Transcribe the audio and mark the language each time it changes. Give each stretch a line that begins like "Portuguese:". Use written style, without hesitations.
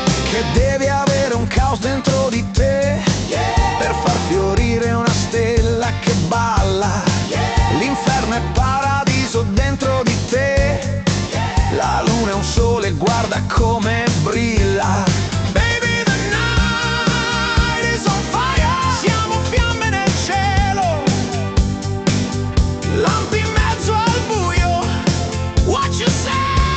Italian: Che devi avere un caos dentro di te per far fiorire una stella che balla. L'inferno è paradiso dentro di te. La luna è un sole, guarda come brilla.
English: Baby, the night is on fire.
Italian: Siamo fiamme nel cielo, lampi in mezzo al buio.
English: What you say?